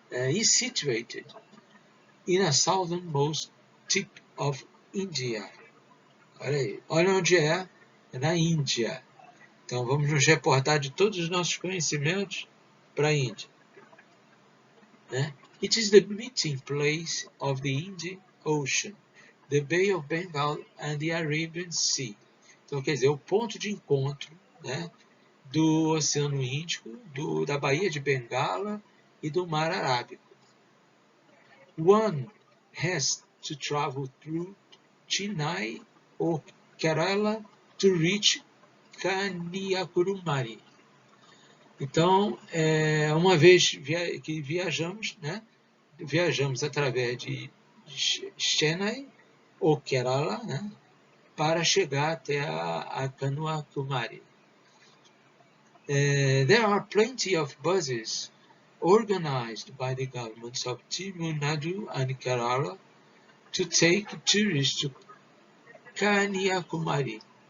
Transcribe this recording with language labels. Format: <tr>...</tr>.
<en>Is situated in a southernmost tip of India.</en> <pt>Olha aí. Olha onde é na Índia. Então vamos nos reportar de todos os nossos conhecimentos para a Índia. Né?</pt> <en>It is the meeting place of the Indian Ocean, the Bay of Bengal and the Arabian Sea.</en> <pt>Então, quer dizer, o ponto de encontro, né, do Oceano Índico, da Baía de Bengala e do Mar Arábico.</pt> <en>One has to travel through Chennai or Kerala to reach Kanyakumari.</en> <pt>Então, uma vez que viajamos, né, viajamos através de Chennai ou Kerala, né, para chegar até a Kanyakumari.</pt> <en>There are plenty of buses organized by the governments of Tamil Nadu and Kerala to take tourists to Kanyakumari.</en>